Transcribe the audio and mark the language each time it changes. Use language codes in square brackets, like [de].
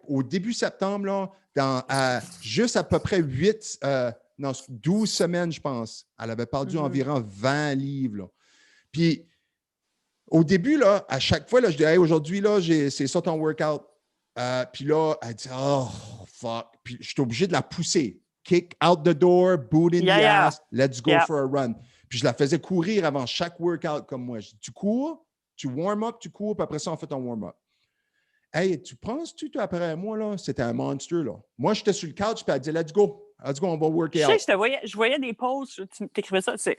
[fr] Au début septembre, là, juste à peu près 12 semaines, je pense. Elle avait perdu environ 20 livres. Là. Puis, au début, là, à chaque fois, là, je dis, hey, aujourd'hui, là, c'est ça ton workout. Puis là, elle dit, oh, fuck. Puis je suis obligé de la pousser. [en] Kick out the door, boot in the ass, let's go for a run. [fr] Puis je la faisais courir avant chaque workout comme moi. Je dis, tu cours, tu warm up, tu cours, puis après ça, on fait ton warm-up. Hey, tu penses-tu, après moi, là, c'était un monster, là. Moi, j'étais sur le couch, puis elle dit, [en] let's go, [fr] on va work out. Je voyais des posts, tu t'écrivais ça,